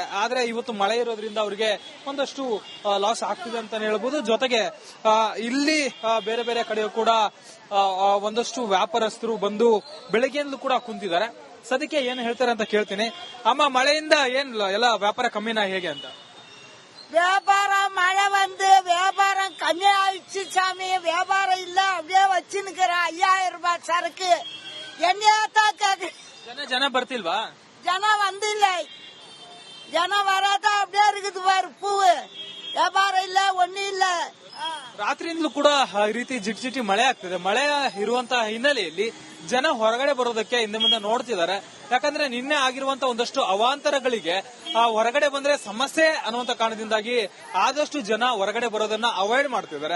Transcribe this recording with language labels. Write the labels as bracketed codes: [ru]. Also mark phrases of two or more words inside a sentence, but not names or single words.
[kn] ಆದ್ರೆ ಇವತ್ತು ಮಳೆ ಇರೋದ್ರಿಂದ ಅವರಿಗೆ ಒಂದಷ್ಟು ಲಾಸ್ ಆಗ್ತಿದೆ ಅಂತ ಹೇಳ್ಬೋದು. ಜೊತೆಗೆ ಇಲ್ಲಿ ಬೇರೆ ಬೇರೆ ಕಡೆಯೂ ಕೂಡ ಒಂದಷ್ಟು ವ್ಯಾಪಾರಸ್ಥರು ಬಂದು ಬೆಳಗ್ಗೆಯಿಂದಲೂ ಕೂಡ ಕುಂತಿದ್ದಾರೆ. ಸದ್ಯಕ್ಕೆ ಏನ್ ಹೇಳ್ತಾರೆ ಅಂತ ಕೇಳ್ತೀನಿ. ಅಮ್ಮ, ಮಳೆಯಿಂದ ಏನ್ ಎಲ್ಲ ವ್ಯಾಪಾರ ಕಮ್ಮಿನಾ ಹೇಗೆ ಅಂತ? [ta] வியாபாரம் மழை வந்து வியாபாரம் கம்மி ஆயிடுச்சு சாமி. வியாபாரம் இல்ல, அப்படியே வச்சுன்னுக்கிறேன். 5000 ரூபாய் சரக்கு என்னையாத்தான் கேக்கு. [kn] ಜನ ಬರ್ತಿಲ್ವಾ? [ta] ஜனம் வந்து இல்ல, ஜனம் வராதான் அப்படியே இருக்குது பாரு. பூவு வியாபார இல்ல ஒண்ணு இல்ல. [kn] ರಾತ್ರಿಯಿಂದಲೂ ಕೂಡ ಈ ರೀತಿ ಜಿಟಿ ಮಳೆ ಆಗ್ತಿದೆ. ಮಳೆ ಇರುವಂತಹ ಹಿನ್ನೆಲೆಯಲ್ಲಿ ಜನ ಹೊರಗಡೆ ಬರೋದಕ್ಕೆ ಹಿಂದೆ ಮುಂದೆ ನೋಡ್ತಿದ್ದಾರೆ. ಯಾಕಂದ್ರೆ ನಿನ್ನೆ ಆಗಿರುವಂತ ಒಂದಷ್ಟು ಅವಾಂತರಗಳಿಗೆ ಹೊರಗಡೆ ಬಂದ್ರೆ ಸಮಸ್ಯೆ ಅನ್ನುವಂತ ಕಾರಣದಿಂದಾಗಿ ಆದಷ್ಟು ಜನ ಹೊರಗಡೆ ಬರೋದನ್ನ ಅವಾಯ್ಡ್ ಮಾಡ್ತಿದ್ದಾರೆ.